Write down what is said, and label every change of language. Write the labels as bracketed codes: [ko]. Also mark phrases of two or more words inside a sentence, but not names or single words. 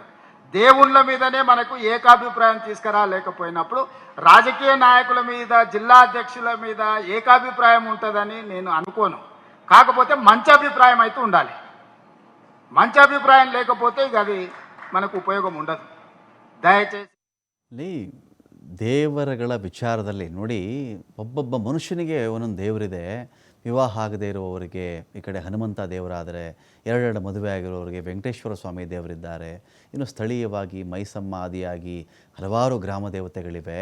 [te] దేవుళ్ళ మీదనే మనకు ఏకాభిప్రాయం తీసుకురాలేకపోయినప్పుడు రాజకీయ నాయకుల మీద జిల్లా అధ్యక్షుల మీద ఏకాభిప్రాయం ఉంటుందని నేను అనుకోను. కాకపోతే మంచి అభిప్రాయం అయితే ఉండాలి. మంచి అభిప్రాయం లేకపోతే ఇక అది మనకు ఉపయోగం ఉండదు. దయచేసి [kn] ದೇವರುಗಳ ವಿಚಾರದಲ್ಲಿ ನೋಡಿ, ಒಬ್ಬೊಬ್ಬ ಮನುಷ್ಯನಿಗೆ ಒಂದೊಂದು ದೇವರಿದೆ. ವಿವಾಹ ಆಗದೇ ಇರುವವರಿಗೆ ಈ ಕಡೆ ಹನುಮಂತ ದೇವರಾದರೆ, 2 ಮದುವೆ ಆಗಿರೋರಿಗೆ ವೆಂಕಟೇಶ್ವರ ಸ್ವಾಮಿ ದೇವರಿದ್ದಾರೆ. ಇನ್ನು ಸ್ಥಳೀಯವಾಗಿ ಮೈಸಮ್ಮ ಆದಿಯಾಗಿ ಹಲವಾರು ಗ್ರಾಮ ದೇವತೆಗಳಿವೆ.